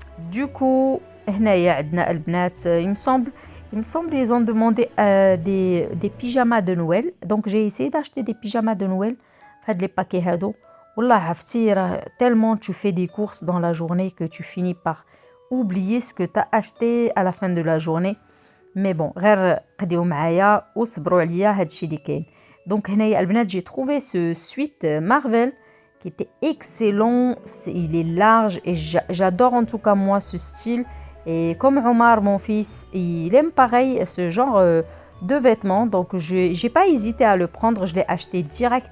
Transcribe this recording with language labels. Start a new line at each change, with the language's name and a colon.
French: Du coup,
Arabic: هنايا عندنا البنات,
French: il me semble ils ont demandé des pyjamas de Noël. Donc j'ai essayé d'acheter des pyjamas de Noël. Faites les paquets
Arabic: هادو. والله عرفتي
French: tellement tu fais des courses dans la journée que tu finis par oublier ce que tu as acheté à la fin de la journée. Mais bon,
Arabic: غير قديو معايا وصبروا عليا هادشي اللي كاين.
French: Donc
Arabic: هنايا البنات,
French: j'ai trouvé ce sweat Marvel qui était excellent. Il est large et j'adore en tout cas moi ce style. Et comme Omar, mon fils, il aime pareil ce genre de vêtements. Donc j'ai pas hésité à le prendre. Je l'ai acheté direct.